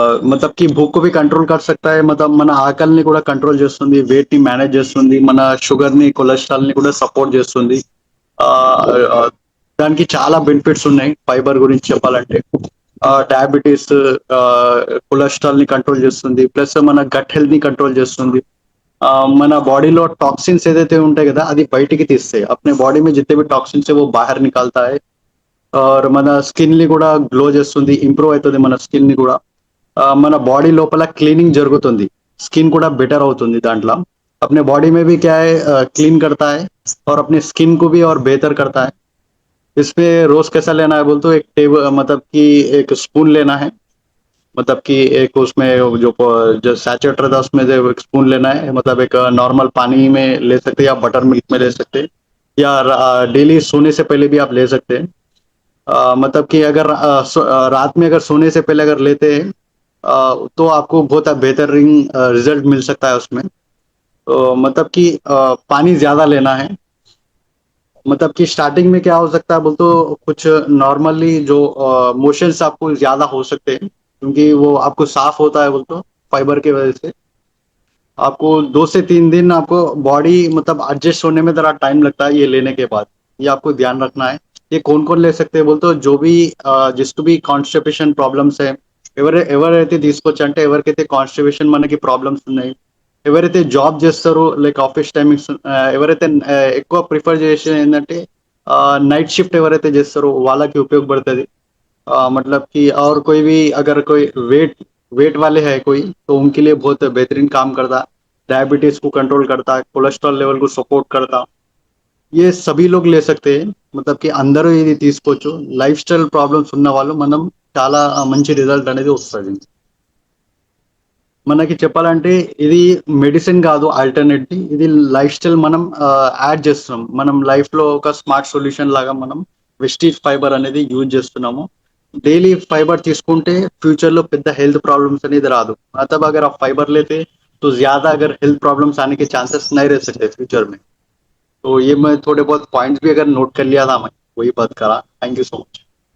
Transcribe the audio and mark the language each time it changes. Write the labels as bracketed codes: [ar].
[hi] मतलब कि भूख को भी कंट्रोल कर सकता है, [te] मतलब మన ఆకలిని కూడా కంట్రోల్ చేస్తుంది, వెయిట్ ని మేనేజ్ చేస్తుంది, మన షుగర్ ని కొలెస్ట్రాల్ ని కూడా సపోర్ట్ చేస్తుంది. ఆ, ఆ, దానికి చాలా బెనిఫిట్స్ ఉన్నాయి ఫైబర్ గురించి చెప్పాలంటే. డయాబెటీస్, కొలెస్ట్రాల్ ని కంట్రోల్ చేస్తుంది, ప్లస్ మన గట్ హెల్త్ ని కంట్రోల్ చేస్తుంది. మన బాడీలో టాక్సిన్స్ ఏదైతే ఉంటాయి కదా అది బయటికి తీస్తాయి. [hi] अपने बॉडी में जितने भी टॉक्सिन्स है वो बाहर निकालता है. [te] और మన స్కిన్ ని కూడా గ్లో చేస్తుంది, ఇంప్రూవ్ అవుతుంది మన స్కిన్ ని కూడా. మన బాడీ లోపల క్లీనింగ్ జరుగుతుంది, స్కిన్ కూడా బెటర్ అవుతుంది దాంట్లో. [hi] अपने बॉडी में भी क्या है, क्लीन करता है और अपने स्किन को भी और बेहतर करता है. इसमें रोज कैसा लेना है बोल तो एक टेबल, मतलब कि एक स्पून लेना है. मतलब कि एक उसमें जो जो सैचुरेट रहता है उसमें से एक स्पून लेना है. मतलब एक नॉर्मल पानी में ले सकते हैं या बटर मिल्क में ले सकते हैं, या डेली सोने से पहले भी आप ले सकते हैं. मतलब कि अगर रात में अगर सोने से पहले अगर लेते हैं तो आपको बहुत बेहतरीन रिजल्ट मिल सकता है उसमें. तो मतलब कि पानी ज्यादा लेना है. मतलब कि स्टार्टिंग में क्या हो सकता है बोल तो कुछ नॉर्मली जो मोशंस आपको ज्यादा हो सकते हैं, क्योंकि वो आपको साफ होता है बोल तो फाइबर की वजह से. आपको 2 से 3 दिन आपको बॉडी मतलब एडजस्ट होने में जरा टाइम लगता है ये लेने के बाद. ये आपको ध्यान रखना है. ये कौन कौन ले सकते हैं बोल तो जो भी जिसको भी [te] కాన్స్టిపేషన్ ప్రాబ్లమ్స్ है, ఎవరైతే తీసుకోవచ్చు అంటే ఎవరికైతే కాన్స్టిపేషన్ మనకి ప్రాబ్లమ్స్ ఉన్నాయి, ఎవరైతే జాబ్ చేస్తారో లైక్ ఆఫీస్ టైమింగ్స్, ఎవరైతే ఎక్కువ ప్రిఫర్ చేసే ఏంటంటే నైట్ షిఫ్ట్ ఎవరైతే చేస్తారో వాళ్ళకి ఉపయోగపడుతుంది. [hi] मतलब कि और कोई भी अगर कोई वेट वेट वाले है कोई, तो उनके लिए बहुत बेहतरीन काम करता. डायबिटीज को कंट्रोल करता, कोलेस्ट्रॉल लेवल को सपोर्ट करता. ये सभी लोग ले सकते हैं. [te] मतलब कि అందరూ ఇది తీసుకోవచ్చు. లైఫ్ స్టైల్ ప్రాబ్లమ్స్ ఉన్న వాళ్ళు మనం చాలా మంచి రిజల్ట్ అనేది వస్తుంది. మనకి చెప్పాలంటే ఇది మెడిసిన్ కాదు, ఆల్టర్నేట్. ఇది లైఫ్ స్టైల్ మనం యాడ్ చేస్తున్నాం మనం లైఫ్ లో ఒక స్మార్ట్ సొల్యూషన్ లాగా మనం వెస్టీజ్ ఫైబర్ అనేది యూజ్ చేస్తున్నాము. डेली फाइबर తీసుకుంటే फ्यूचर లో పెద్ద हेल्थ प्रॉब्लम्स అనేది రాదు. [hi] मतलब अगर आप फाइबर लेते तो ज्यादा अगर हेल्थ प्रॉब्लम्स आने के चांसेस नहीं रह सकते फ्यूचर में. तो ये मैं थोड़े बहुत पॉइंट्स भी अगर नोट कर लिया था, मैं वही बात करा. Thank you so much.